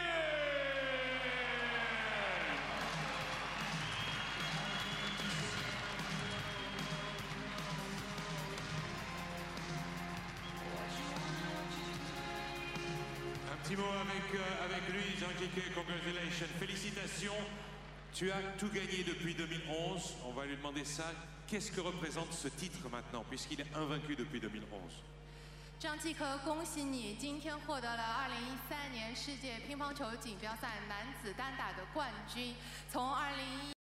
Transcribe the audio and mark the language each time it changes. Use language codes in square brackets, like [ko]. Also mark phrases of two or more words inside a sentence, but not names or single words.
[fr] Petit mot avec lui, ZHANG Jike, congratulations, félicitations. Tu as tout gagné depuis 2011, on va lui demander ça. Qu'est-ce que représente ce titre maintenant, puisqu'il est invaincu depuis 2011? [zh] ZHANG Jike，恭喜你，今天获得了2013年世界乒乓球锦标赛男子单打的冠军。从2011